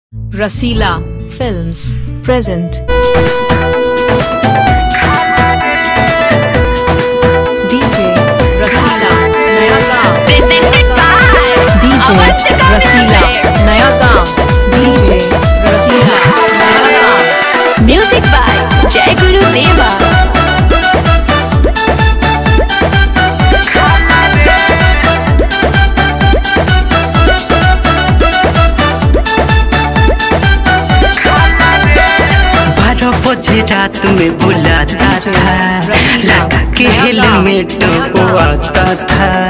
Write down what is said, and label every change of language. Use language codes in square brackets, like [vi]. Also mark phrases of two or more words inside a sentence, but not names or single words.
[en] Rasila Films present DJ Rasila Naya Gaon presented by DJ Rasila Naya Gaon DJ Rasila Naya Gaon Music by Jai Guru Deva. [hi] बजे रात में बुलाता था, लगा के हेलमेट वो आता था।